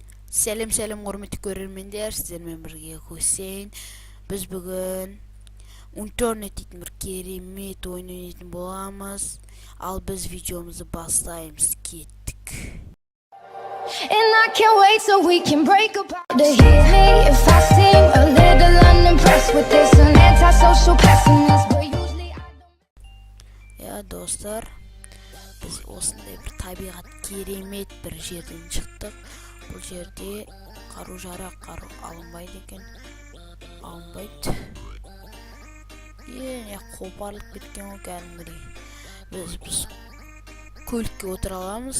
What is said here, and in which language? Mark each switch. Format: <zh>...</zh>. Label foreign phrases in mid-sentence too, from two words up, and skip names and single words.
<kk>Сәлем құрметті көрермендер, сіздермен бірге Хусейн. Біз бүгін Унтернет дейтін бір керемет ойын ойнайтын боламыз. Ал біз видеомызды бастаймыз, кеттік.</kk> <en>And I can't wait so we can break apart. To hear me if I seem a little unimpressed with this an antisocial pessimist, but usually I don't.</en> <kk>Достар, біз осындай бір табиғат керемет бір жерден шықтық. Бұл жерде қару-жарақ алынбайды екен. Алынбайды. Қопарылып кеткен ғой кәдімгідей. Біз көлікке отыра аламыз.</kk>